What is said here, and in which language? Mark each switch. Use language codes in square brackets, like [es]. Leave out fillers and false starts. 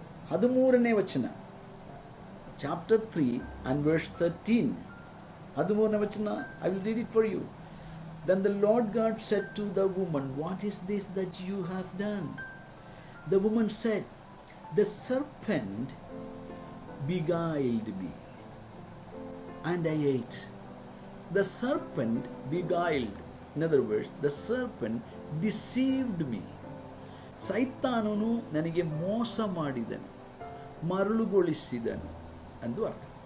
[kn] ಹದಿಮೂರನೇ ವಚನ, [en] Chapter 3 and verse 13. [kn] ಹದಿಮೂರನೇ ವಚನ, [en] I will read it for you. Then the Lord God said to the woman, what is this that you have done? The woman said, the serpent beguiled me, and I ate. The serpent beguiled. In other words, the serpent deceived me. [kn] ಸೈತಾನನು ನನಗೆ ಮೋಸ ಮಾಡಿದನು, ಮರಳುಗೊಳಿಸಿದನು ಎಂದು ಅರ್ಥ.